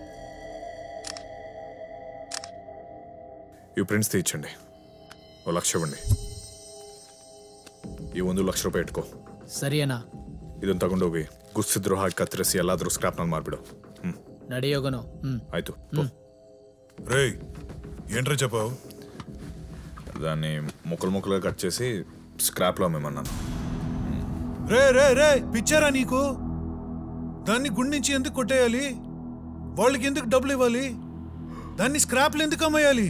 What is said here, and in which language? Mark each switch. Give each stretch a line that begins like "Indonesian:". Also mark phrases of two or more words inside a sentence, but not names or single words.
Telugu: ఈ ప్రింట్స్ తీయించండి. 1 లక్ష ఇవ్వండి.
Kannada: ಈ 1 ಲಕ್ಷ ರೂಪಾಯಿ ಇಟ್ಕೋ. ಸರಿ ಅಣ್ಣ. ಇದನ್ನ ತಗೊಂಡೋಗಿ ಗುರ್ಸಿದ್ರು ಹಾಕಿ ಕತ್ತರಿಸಿ ಎಲ್ಲಾದ್ರೂ ಸ್ಕ್ರಾಪ್ನಲ್ಲಿ ಮಾರ್ಬಿಡು. ನಡೆಯೋಗನು. ಆಯ್ತು.
Telugu: రే ఏంట్రా చెప్పావు? దాన్ని ముక్కలుగా కట్ చేసి స్క్రాప్లో అమ్మేమన్నాను. రే రే రే పిచ్చారా నీకు? దాన్ని గుడి నుంచి ఎందుకు కొట్టేయాలి? వాళ్ళకి ఎందుకు డబ్బులు ఇవ్వాలి? దాన్ని స్క్రాప్లు ఎందుకు అమ్మేయాలి?